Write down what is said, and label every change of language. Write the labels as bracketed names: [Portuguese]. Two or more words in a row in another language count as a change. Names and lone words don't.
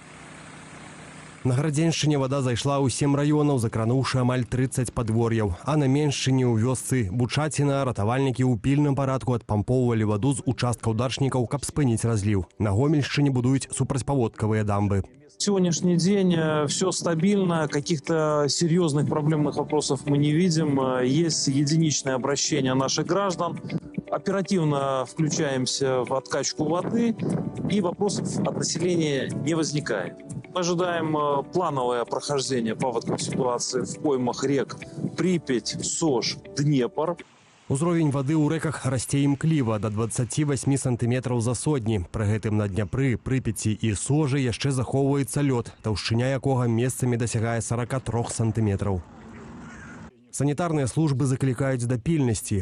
[Belarusian] На Градзеншчыне вода зайшла ў 7 раёнаў, закрануўшы амаль 30 падвор'яў. А на Меншчыне ў вёсцы Бучаціна ратавальнікі ў пільным парадку адпампоўвалі ваду з участкаў дачнікаў, каб спыніць разліў. На Гомельшчыне будуюць супрацьпаводкавыя дамбы. [Russian] Сегодняшний день все стабильно, каких-то серьезных проблемных вопросов мы не видим. Есть единичное обращение наших граждан. Оперативно включаемся в откачку воды, и вопросов от населения не возникает. Мы ожидаем плановое прохождение паводковой ситуации в поймах рек Припять, Сож, Днепр. [Belarusian] Узровень вады ў рэках расце імкліва да 28 сантыметраў за сотні. Пры гэтым на Дняпры, Прыпяці і Сожы яшчэ захоўваецца лёд, таўшчыня якога месцамі дасягае 43 сантыметраў. Санітарныя службы заклікаюць да пільнасці.